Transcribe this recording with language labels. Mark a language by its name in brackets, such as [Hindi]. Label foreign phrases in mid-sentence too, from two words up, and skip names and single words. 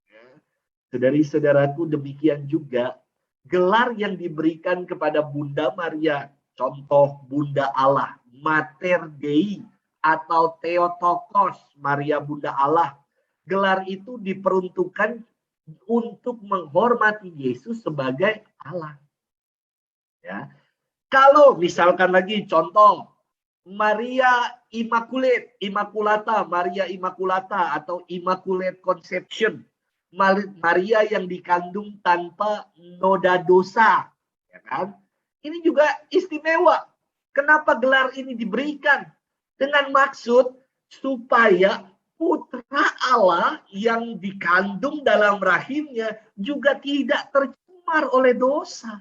[Indonesian] Saudari-saudaraku, demikian juga gelar yang diberikan kepada Bunda Maria, contoh Bunda Allah, [Latin] Mater Dei [Indonesian] atau Theotokos, Maria Bunda Allah. Gelar itu diperuntukkan untuk menghormati Yesus sebagai Allah. Ya. Kalau misalkan lagi contoh Maria Immaculate, Immaculata, Maria Immaculata atau [English] Immaculate Conception, [Indonesian] Maria yang dikandung tanpa noda dosa, ya kan? Ini juga istimewa. Kenapa gelar ini diberikan? Dengan maksud supaya putra Allah yang dikandung dalam rahimnya juga tidak tercemar oleh dosa.